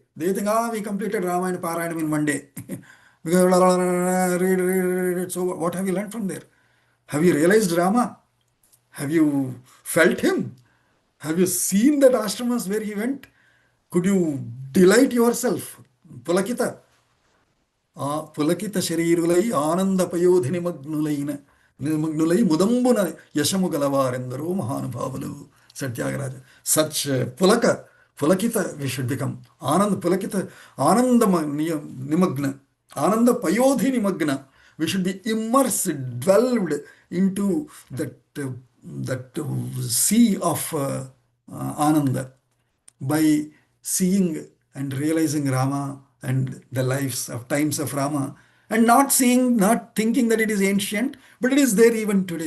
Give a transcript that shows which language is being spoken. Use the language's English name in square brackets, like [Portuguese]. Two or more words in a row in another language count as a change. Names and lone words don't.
[English] They think, we completed [Telugu] రామాయణ పారాయణం [English] in one day. Because read. So what have you learned from there? Have you realized Rama? Have you felt him? Have you seen that ashramas where he went? Could you delight yourself? [Telugu] Pulakita. పులకిత శరీరులై ఆనంద పయోధి నిమగ్నులై ముదంబున యశముగలవారెందరో మహానుభావులు Satyagaraja. [English] Such Pulakita we should become. [Sanskrit] पुलकित, आनन्द निमग्न, आनन्द पयोधि निमग्न. [English] We should be immersed, dwelled into that sea of Ananda by seeing and realizing Rama and the times of Rama, and not thinking that it is ancient, but it is there even today.